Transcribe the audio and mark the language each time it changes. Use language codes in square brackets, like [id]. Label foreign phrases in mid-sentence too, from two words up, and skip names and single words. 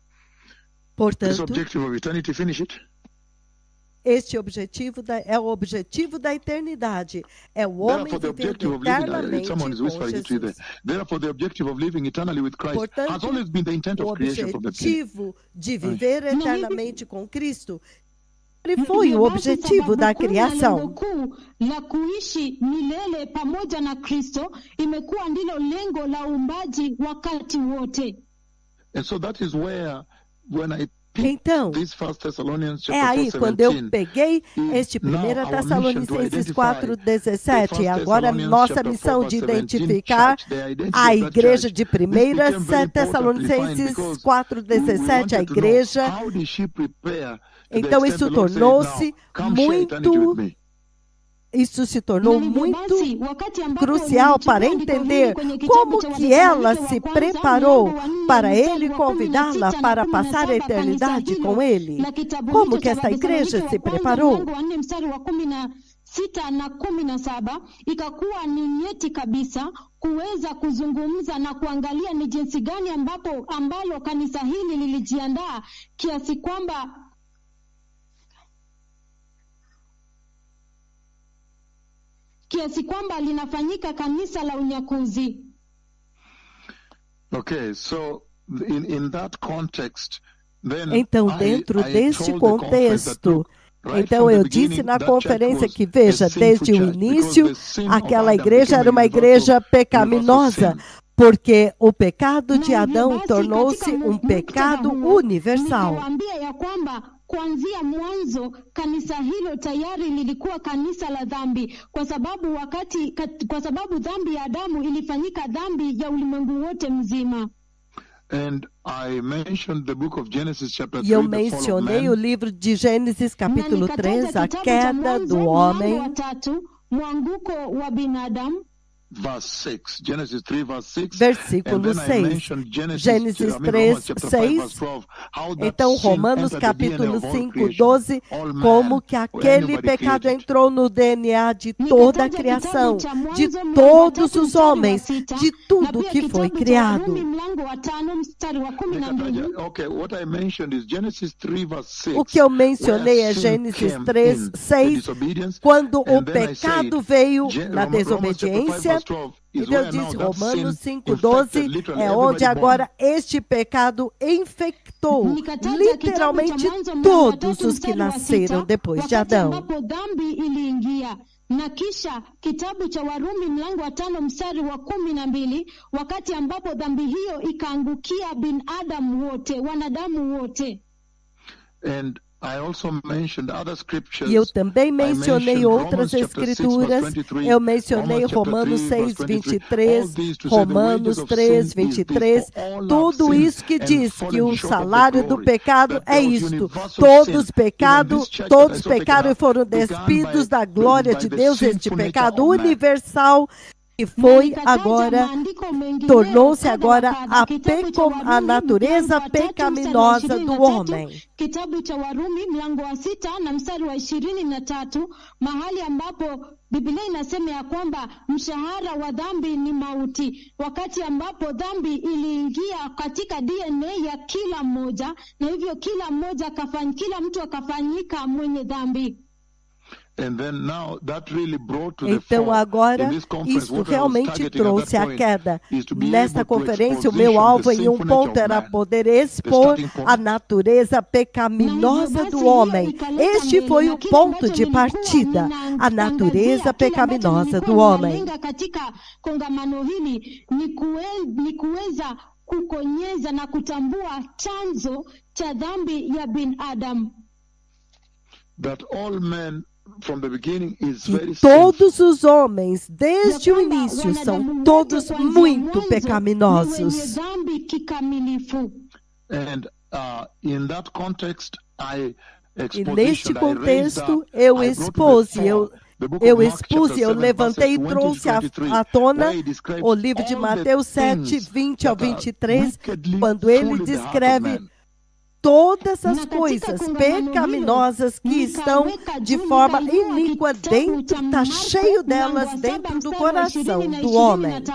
[pt] Portanto, [en] objective of eternity, finish it. [pt] este objetivo é o objetivo da eternidade. É o homem [en] Therefore, the [pt] vivendo [en] objective of living, [pt] eternamente [en] someone is [pt] com [en] whispering it to you there. Jesus. Therefore, the objective of living eternally with Christ has [pt] Portanto, [en] always been the intent [pt] o [en] of creation from the beginning. [pt] objetivo de viver eternamente com Cristo sempre foi o objetivo da criação. [sw] Lengo kuu la kuishi milele pamoja na Kristo imekuwa ndilo lengo la uumbaji wakati wote. [en] And so that is where, when I [pt] Então, [en] this First Thessalonians [pt] é [en] chapter [pt] aí 4, quando eu 17, peguei este 1 Tessalonicenses 4,17, agora nossa missão de identificar a igreja de 1 Tessalonicenses 4,17, a igreja. Então isso tornou-se muito, isso se tornou muito crucial para entender como que ela se preparou para ele convidá-la para passar a eternidade com ele. Como que esta igreja se preparou? [sw] 6 na 17 ikakuwa ni nyeti kabisa kuweza kuzungumza na kuangalia ni jinsi gani ambalo kanisa hili lilijiandaa kiasi kwamba linafanyika kanisa la unyakuzi. [en] Okay, so in that context, then [pt] então, dentro deste contexto, então eu disse na conferência que, veja, desde o início, aquela igreja era uma igreja pecaminosa, porque o pecado de Adão tornou-se um pecado universal. [sw] Kuanzia mwanzo kanisa hilo tayari lilikuwa kanisa la dhambi kwa sababu dhambi ya Adamu ilifanyika dhambi ya ulimwengu wote mzima. [en] And I mentioned the book of Genesis chapter 3, [pt] e eu mencionei o livro de Gênesis capítulo 3, a queda do homem. [sw] Mwanguko wa binadamu. [en] Verse 6, Genesis 3, verse 6. [pt] Versículo 6. Gênesis 3, 6. Então, Romanos capítulo 5, 12, como que aquele pecado entrou no DNA de toda a criação, de todos os homens, de tudo que foi criado. O que eu mencionei é Gênesis 3, 6, quando o pecado veio na desobediência. E Deus disse, Romanos 5,12, é onde agora este pecado infectou literalmente todos os que nasceram depois de Adão. [sw] Na kisha kitabu cha Warumi mlango wa 5 mstari wa 12, wakati ambapo dhambi hiyo ikaangukia binadamu wote, wanadamu wote. [en] And I also mentioned other scriptures. [pt] E eu também mencionei outras escrituras. Eu mencionei Romanos 6, 23, Romanos 3, 23. Tudo isso que diz que o salário do pecado é isto. Todos pecaram e foram despidos da glória de Deus. Este pecado universal e foi agora, tornou-se agora a natureza pecaminosa do homem. [sw] Kitabu cha Warumi mlango wa 6 na mstari wa 23, mahali ambapo Biblia inasema ya kwamba mshahara wa dhambi ni mauti, wakati ambapo dhambi iliingia katika DNA ya kila mmoja, na hivyo kila mtu akafanyika mwenye dhambi. [pt] Então agora, isso realmente trouxe a queda. Nesta conferência, o meu alvo em um ponto era poder expor a natureza pecaminosa do homem. Este foi o ponto de partida, a natureza pecaminosa do homem. [sw] Katika kongamano hili ni kuweza kukonyeza na kutambua chanzo cha dhambi ya binadamu. [en] That all men from the beginning is very [pt] todos os homens, desde o início, são todos muito pecaminosos. [en] And in that context, [pt] E neste contexto, eu expus, eu levantei e trouxe à tona o livro de Mateus 7, 20 ao 23, quando ele descreve todas as coisas pecaminosas que estão de forma iníqua dentro, está cheio delas dentro do coração do homem.